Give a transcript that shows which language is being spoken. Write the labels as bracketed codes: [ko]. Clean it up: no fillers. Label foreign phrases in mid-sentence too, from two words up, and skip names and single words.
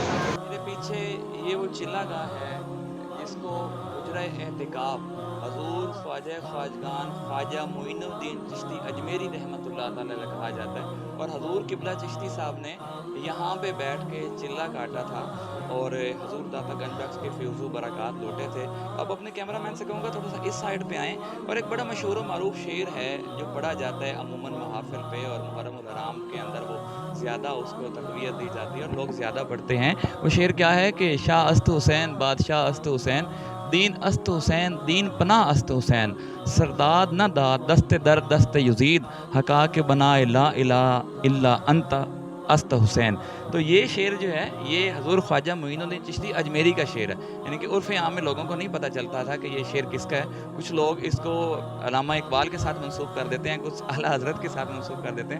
[ur] میرے پیچھے یہ وہ چلہ گاہ ہے جس کو حجرہ اعتکاف حضور خواجہ خواجگان خواجہ معین الدین چشتی اجمیری [ar] رحمۃ اللہ تعالی علیہ [ur] کہا جاتا ہے، اور حضور قبلہ چشتی صاحب نے یہاں پہ بیٹھ کے چلہ کاٹا تھا اور حضور داتا گنج بخش کے فیض و برکات لوٹے تھے۔ اب اپنے کیمرہ مین سے کہوں گا تھوڑا سا اس سائڈ پہ آئیں، اور ایک بڑا مشہور و معروف شعر ہے جو پڑھا جاتا ہے عموماً محافل پہ، اور محرم الحرام کے اندر وہ زیادہ اس کو تقویت دی جاتی ہے اور لوگ زیادہ پڑھتے ہیں۔ وہ شعر کیا ہے کہ [fa] شاہ است حسین بادشاہ است حسین، دین است حسین دین پناہ است حسین، سرداد نہ داد دست در دست یزید، حقا کے بنا [ar] لا الہ الا انت [fa] است حسین۔ [ur] تو یہ شعر جو ہے یہ حضور خواجہ معین الدین چشتی اجمیری کا شعر ہے، یعنی کہ عرف عام میں لوگوں کو نہیں پتہ چلتا تھا کہ یہ شعر کس کا ہے۔ کچھ لوگ اس کو علامہ اقبال کے ساتھ منسوخ کر دیتے ہیں، کچھ اعلیٰ حضرت کے ساتھ منسوخ کر دیتے ہیں۔